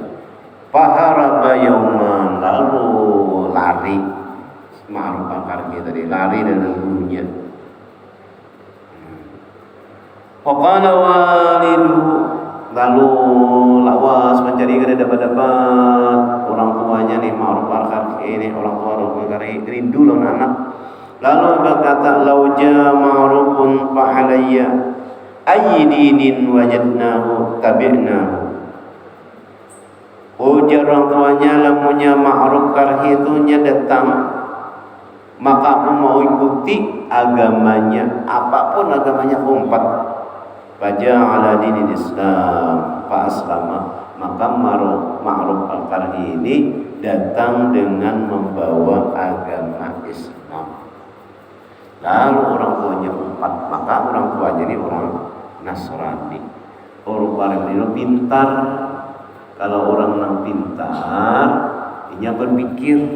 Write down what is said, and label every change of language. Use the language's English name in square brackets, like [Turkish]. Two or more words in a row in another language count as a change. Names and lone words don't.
[Arabic] فهرب يوما, [Indonesian] lalu lari Ma'ruf al-Karhi tadi, lari dari gurunya. [Arabic] فقال والده, [Banjar] lalu lawas mencari dapat orang tuanya nih Ma'ruf al-Karhi ini, orang tua Ma'ruf al-Karhi rindu lawan anak. [Arabic] Lalu berkata, لو جاء معروف فعلي أي دين وجدناه تبعناه. [Banjar] Ujar orang tuanya, lamunya Ma'ruf Karhi itu datang, maka aku mau ikuti agamanya, apapun agamanya umpat. [Arabic] فجعل دين الإسلام فأسلم, [Indonesian] maka Ma'ruf al-Karhi ini datang dengan membawa agama Islam. Lalu orang tuanya umpat, maka orang tuanya ini orang Nasrani. Orang ini pintar. Kalau orang yang pintar, dia berpikir.